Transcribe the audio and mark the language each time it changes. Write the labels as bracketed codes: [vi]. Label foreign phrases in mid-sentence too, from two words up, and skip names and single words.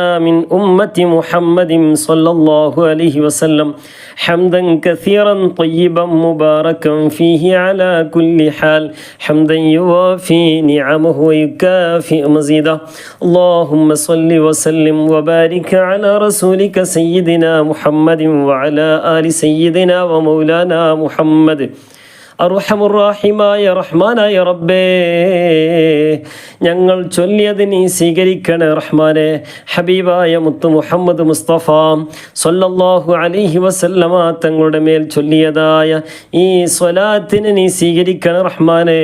[ar] من أمة محمد صلى الله عليه وسلم حمدا كثيرا طيبا مباركا فيه على كل حال حمدا يوافي نعمه ويكافئ مزيده اللهم صل وسلم وبارك على رسولك سيدنا محمد وعلى آل سيدنا ومولانا محمد [ml] അർഹമുറാഹിമായ റഹ്മാനായ റബ്ബേ, ഞങ്ങൾ ചൊല്ലിയത് നീ സ്വീകരിക്കണേ റഹ്മാനെ. ഹബീബായ മുത്ത് മുഹമ്മദ് മുസ്തഫ [ar] صلى الله عليه وسلم [ml] തങ്ങളുടെ മേൽ ചൊല്ലിയതായ ഈ സ്വലാത്തിനെ നീ സ്വീകരിക്കണേ റഹ്മാനെ.